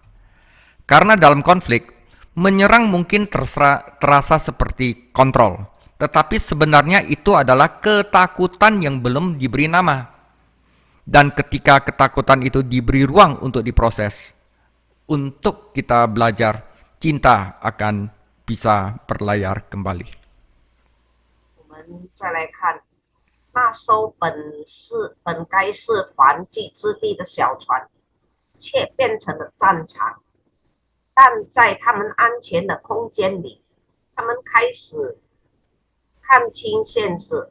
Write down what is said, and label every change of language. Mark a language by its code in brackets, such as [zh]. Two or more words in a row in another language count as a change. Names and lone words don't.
[id] Karena dalam konflik, menyerang mungkin terasa seperti kontrol. Tetapi sebenarnya itu adalah ketakutan yang belum diberi nama. Dan ketika ketakutan itu diberi ruang untuk diproses, untuk kita belajar, cinta akan bisa berlayar kembali. [zh] 我们再来看那艘本该是团聚之地的小船，却变成了战场。但在他们安全的空间里，他们开始看清现实。